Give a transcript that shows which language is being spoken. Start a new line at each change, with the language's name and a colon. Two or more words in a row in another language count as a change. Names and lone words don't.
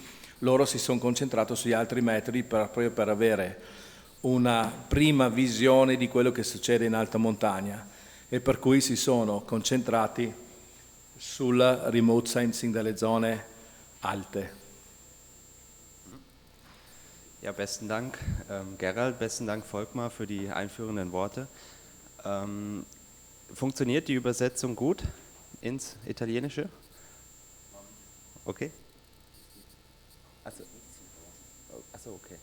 Italian: Loro si sono concentrati sugli altri metodi proprio per avere una prima visione di quello che succede in alta montagna e per cui si sono concentrati sul
English: remote sensing
Italian: delle zone alte.
German: Ja, besten Dank Gerald, besten Dank Volkmar für die einführenden Worte. Funktioniert die Übersetzung gut ins Italienische? Okay. Achso, okay.